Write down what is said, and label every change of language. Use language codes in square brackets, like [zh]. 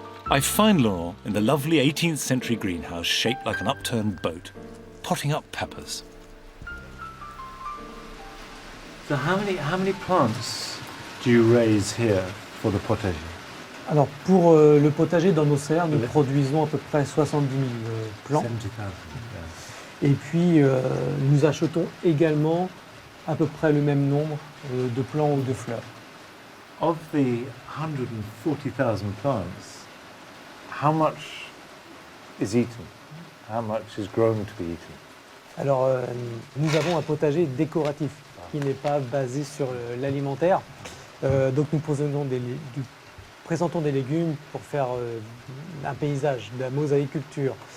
[en] I find Laurent in the lovely 18th century greenhouse shaped like an upturned boat, potting up peppers. So how many plants do you raise here for the potager? [fr] Alors pour le potager dans nos serres, nous produisons à peu près 70 000 plants. [en] 70,000. [fr] Et puis nous achetons également à peu près le même nombre de plants ou de fleurs. [en] Of the 140,000 plants, how much is eaten? How much is grown to be eaten? [fr] Alors nous avons un potager décoratif qui n'est pas basé sur l'alimentaire. Donc nous présentons des légumes pour faire un paysage, de la mosaïculture.